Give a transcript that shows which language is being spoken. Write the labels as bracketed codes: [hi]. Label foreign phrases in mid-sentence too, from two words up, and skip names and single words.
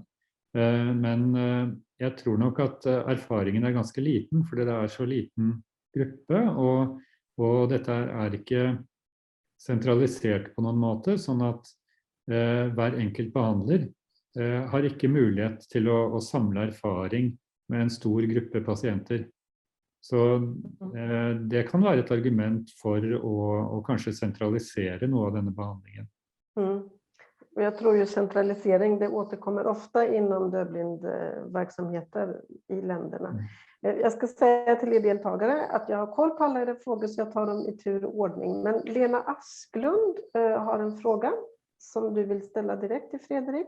[no] Men jeg tror nok at erfaringen er ganske liten, fordi det er så liten gruppe, og dette er ikke sentralisert på noen måte, sånn at hver enkelt behandler har ikke mulighet til å samle erfaring med en stor gruppe pasienter. Så det kan være et argument for å kanskje sentralisere noe av denne behandlingen. [sv] Jag tror ju centralisering, det återkommer ofta inom dövblindverksamheter i länderna. Jag ska säga till er deltagare att jag har koll på alla era frågor så jag tar dem i tur och ordning. Men Lena Asklund har en fråga som du vill ställa direkt till Fredrik.